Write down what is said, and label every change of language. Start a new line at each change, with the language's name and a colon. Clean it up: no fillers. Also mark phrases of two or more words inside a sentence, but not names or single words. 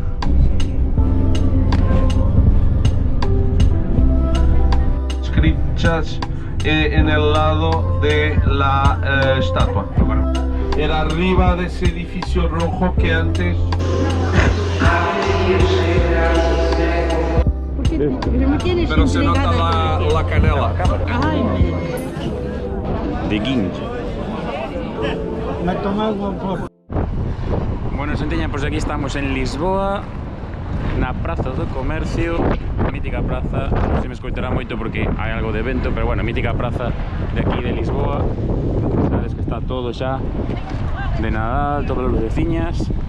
Spanish: Escritas en el lado de la estatua. Era arriba de ese edificio rojo que antes. Pero se nota la canela. De guincho.
Galician: Bueno, Santiña, pues aquí estamos en Lisboa, na Praza do Comercio, mítica praza. Non se me escoitará moito porque hai algo de evento, pero bueno, mítica praza de aquí de Lisboa. Sabes que está todo xa de Nadal, todas as luceciñas.